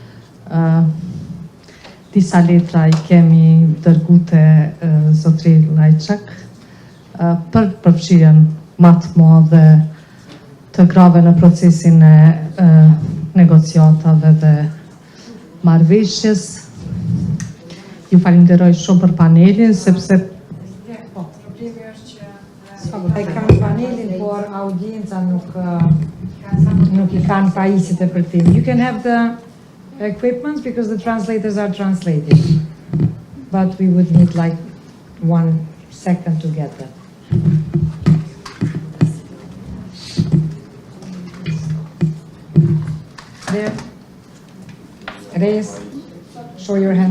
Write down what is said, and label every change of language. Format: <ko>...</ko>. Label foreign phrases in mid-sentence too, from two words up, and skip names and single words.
<sq>Disa letra I kemi dërgu te zotri Lajçak për përfshirjen më të madhe të grave në procesin e negociatave dhe marrëveshjes. Ju falenderoj shumë për panelin, sepse I kanë panelin, por audienca nuk I kanë pajisjet e përtim.</sq> <en>You can have the equipments because the translators are translating, but we would need like 1 second to get that. There. Reyes. Show your hand.</en>